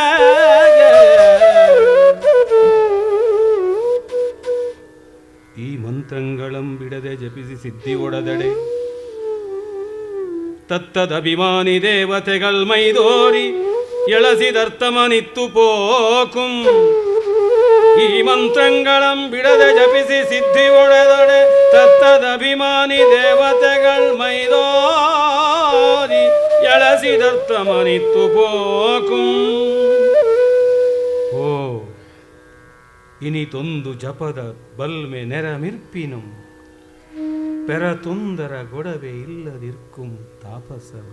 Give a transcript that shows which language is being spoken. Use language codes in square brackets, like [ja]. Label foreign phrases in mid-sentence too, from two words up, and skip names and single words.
[kn] ಈ ಮಂತ್ರಗಳಂ ಬಿಡದೆ ಜಪಿಸಿ ಸಿದ್ಧಿ ಒಡದಡೆ ತತ್ತದಭಿಮಾನಿ ದೇವತೆಗಳು ಮೈದೋರಿ ಎಳಸಿದರ್ಥಮನಿತ್ತು ಪೋಕುಂ. ಈ ಮಂತ್ರಗಳಂ ಬಿಡದೆ ಜಪಿಸಿ ಸಿದ್ಧಿ ಒಡೆದೊಡೆ ತತ್ತದಭಿಮಾನಿ ದೇವತೆಗಳು ಮೈದೋರಿ ಎಳಸಿದರ್ಥಮನಿತ್ತು ಪೋಕುಂ. ಓ ಇನಿತೊಂದು ಜಪದ ಬಲ್ಮೆ ನೆರಮಿರ್ಪಿನಂ, ಪೆರತೊಂದರ ಗೊಡವೆ ಇಲ್ಲದಿರ್ಕುಂ ತಾಪಸ.